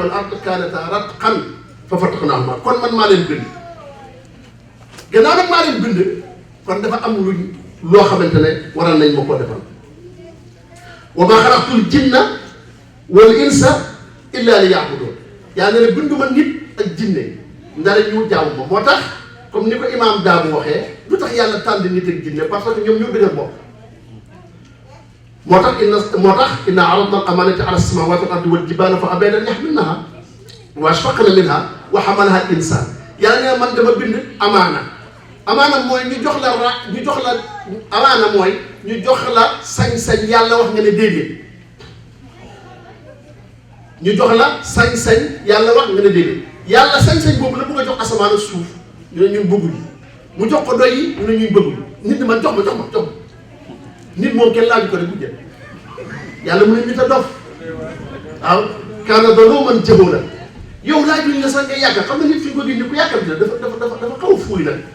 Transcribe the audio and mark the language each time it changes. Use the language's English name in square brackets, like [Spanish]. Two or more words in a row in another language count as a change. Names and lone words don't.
[Arabic] والأرض كانتا رتقا ففتقناهما [Wolof] kon man maa leen bind gannaaw nag maa leen bind kon dafa am loo xamante ne waral nañ ma koo defal [Arabic] وما خلقت الجن والإنس إلا ليعبدون [Wolof] yàlla ne binduma nit ak jinne ndara ñu jaamu ma moo tax comme ni ko imaam Daabu waxee lu tax yàlla tànn nit ak jinne [French] parce que [Wolof] ñoom ñoo dëgër bopp moo tax [Arabic] إنا عرضنا الأمانة على السماوات والأرض والجبال فأبين أن يحملنها وأشفقن منها وحملها الإنسان [Wolof] yàlla ne man dama bind amaana mooy ñu jox la amaana mooy ñu jox la sañ-sañ yàlla wax nga ne déedéet ñu jox la sañ-sañ yàlla wax nga ne déedéet yàlla sañ-sañ boobu la bëgg a jox asamaan ak suuf ñu ne ñun bëgguñu mu jox ko doy yi ñu ne ñun bëgguñu nit ñi man jox ma nit moom kenn laaju ko rek bu jël yàlla mu ne nit a dof waaw [Arabic] كان ظلوما جهولا [Wolof] yow laajuñ la sax nga yàgg xam nga nit fi ko di ku yàggam bi la dafa xaw a fuuy la